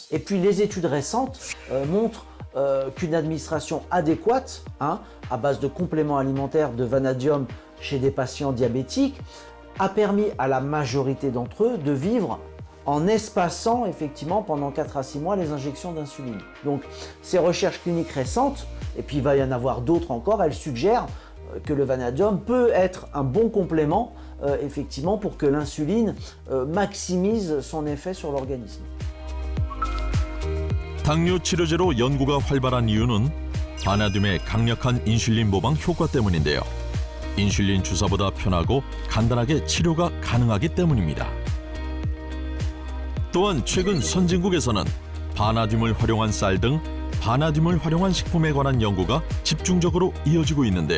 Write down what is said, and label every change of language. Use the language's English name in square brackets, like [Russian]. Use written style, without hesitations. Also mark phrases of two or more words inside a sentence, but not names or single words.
[French] Et puis les études récentes montrent qu'une administration adéquate, à base de compléments alimentaires de vanadium chez des patients diabétiques, a permis à la majorité d'entre eux de vivre en espaçant effectivement pendant 4 à 6 mois les injections d'insuline. Donc ces recherches cliniques récentes, et puis il va y en avoir d'autres encore, elles suggèrent que le vanadium peut être un bon complément effectivement pour que l'insuline maximise son effet sur l'organisme. [Korean] 당뇨 치료제로 연구가 활발한 이유는 바나듐의 강력한 인슐린 모방 효과 때문인데요. 인슐린 주사보다 편하고 간단하게 치료가 가능하기 때문입니다. 또한 최근 선진국에서는 바나듐을 활용한 쌀 등 바나듐을 활용한 식품에 관한 연구가 집중적으로 이어지고 있는데요.